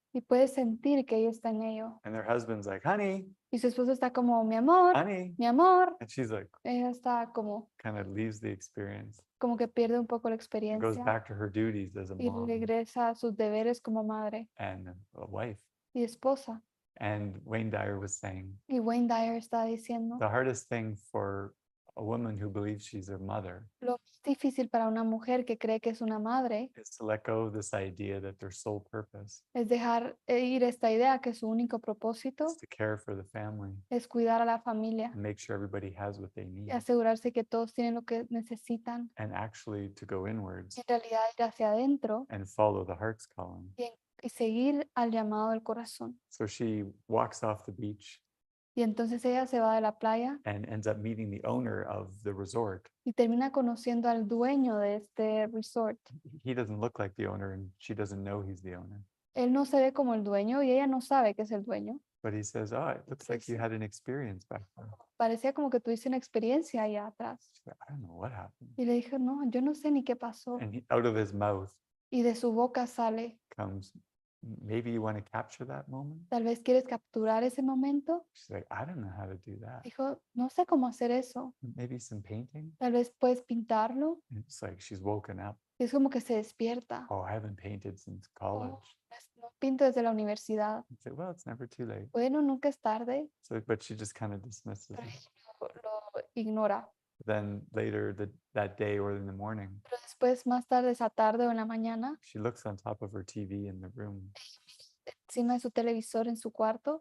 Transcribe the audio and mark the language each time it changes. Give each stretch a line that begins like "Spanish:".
Spanish: Y puedes sentir que ella está en ello.
English: And their husband's like, honey,
Spanish: Y su esposo está como, mi amor,
English: honey.
Spanish: mi amor.
English: And she's like,
Spanish: Ella está como
English: kind of leaves the experience,
Spanish: que pierde un poco la
English: goes
Spanish: experiencia
English: back to her duties as a
Spanish: y
English: mom
Spanish: regresa a sus deberes como madre
English: and a wife.
Spanish: y esposa.
English: And Wayne Dyer was saying,
Spanish: Y Wayne Dyer está diciendo,
English: the hardest thing for a woman who believes she's a mother
Spanish: lo más difícil para una mujer que cree que es una madre
English: is to let go of this idea that their sole purpose
Spanish: es dejar ir esta idea que su único propósito
English: is to care for the family
Spanish: es cuidar a la familia
English: and make sure everybody has what they need,
Spanish: y asegurarse que todos tienen lo que necesitan.
English: and actually to go inwards
Spanish: Y en realidad ir hacia adentro
English: and follow the heart's calling.
Spanish: y seguir al llamado del corazón.
English: So she walks off the beach
Spanish: Y entonces ella se va de la playa
English: and ends up meeting the owner of the resort.
Spanish: y termina conociendo al dueño de este resort.
English: He doesn't look like the owner, and she doesn't know he's the owner.
Spanish: Él no se ve como el dueño y ella no sabe que es el dueño.
English: But he says, "Oh, it looks like you had an experience back there."
Spanish: Parecía como que tuviste una experiencia allá atrás.
English: She's like, "I don't know what happened."
Spanish: Y le dije, no, yo no sé ni qué pasó.
English: And out of his mouth
Spanish: Y de su boca sale,
English: comes, "Maybe you want to capture that moment."
Spanish: tal vez quieres capturar ese momento.
English: She's like, "I don't know how to do that.
Spanish: Dijo, no sé cómo hacer eso.
English: Maybe some painting."
Spanish: Tal vez puedes pintarlo.
English: And it's like she's woken up.
Spanish: Y es como que se despierta.
English: Oh, I haven't painted since college.
Spanish: No pinto desde la universidad.
English: It's like, well, it's never too late.
Spanish: Bueno, nunca es tarde.
English: So, but she just kind of dismisses
Spanish: Pero
English: it.
Spanish: ella lo ignora.
English: Then later that day or in the morning,
Spanish: Pero después, más tarde, esa tarde o en la mañana,
English: she looks on top of her TV in the room,
Spanish: encima de su televisor en su cuarto,